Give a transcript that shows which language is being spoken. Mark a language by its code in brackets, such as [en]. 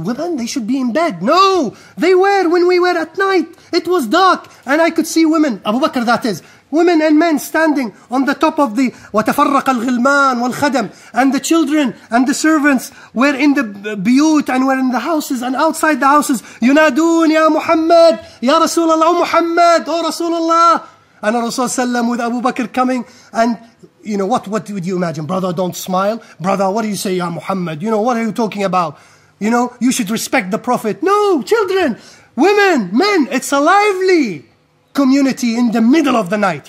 [en] Women, they should be in bed. No, they were when we were at night. It was dark and I could see women, Abu Bakr that is, women and men standing on the top of the [ar] وَتَفَرَّقَ الْغِلْمَانِ وَالْخَدَمِ, [en] and the children and the servants were in the biyut and were in the houses and outside the houses. [ar] يُنَادُونَ يَا مُحَمَّد يَا رَسُولَ اللَّهِ [en] Muhammad, O Rasulullah. And Rasul Sallam with Abu Bakr coming, and what would you imagine? Brother, don't smile. Brother, what do you say, Ya Muhammad? What are you talking about? You know, you should respect the Prophet. No, children, women, men, it's a lively community in the middle of the night.